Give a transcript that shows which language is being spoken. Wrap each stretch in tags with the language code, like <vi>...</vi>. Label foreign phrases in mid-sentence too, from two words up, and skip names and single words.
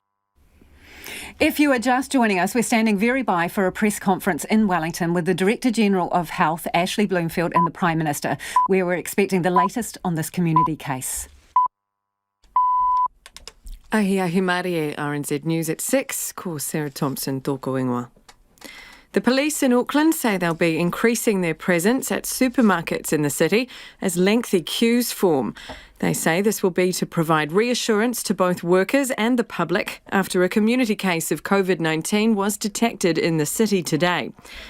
<en>If you are just joining us, we're standing very by for a press conference in Wellington with the Director General of Health, Ashley Bloomfield, and the Prime Minister, where we're expecting the latest on this community case.</en> <mi>Ahi Marie,</mi> <en>RNZ News at 6,</en> <mi>ko Sarah Thompson, tōko ingoa.</mi> <en>The police in Auckland say they'll be increasing their presence at supermarkets in the city as lengthy queues form. They say this will be to provide reassurance to both workers and the public after a community case of COVID-19 was detected in the city today.</en>